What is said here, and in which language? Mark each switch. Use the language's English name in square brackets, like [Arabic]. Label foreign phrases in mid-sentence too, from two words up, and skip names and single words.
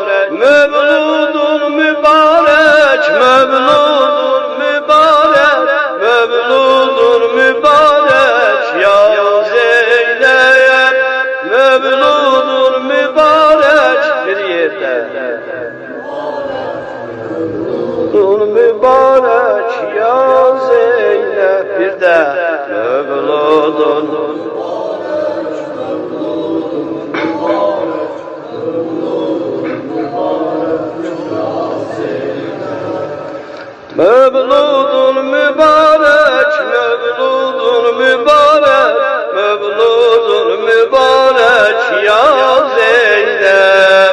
[Azerbaijani] Mövludun mübarək, mövludun mübarək, mövludun mübarək ya Zeynəb, mövludun mübarək bir yerdə. Mövludun mübarək ya Zeynəb bir də. [Turkish] mevludun Mevludun mübarek, mevludun mübarek, mevludun mübarek ya Zeynep.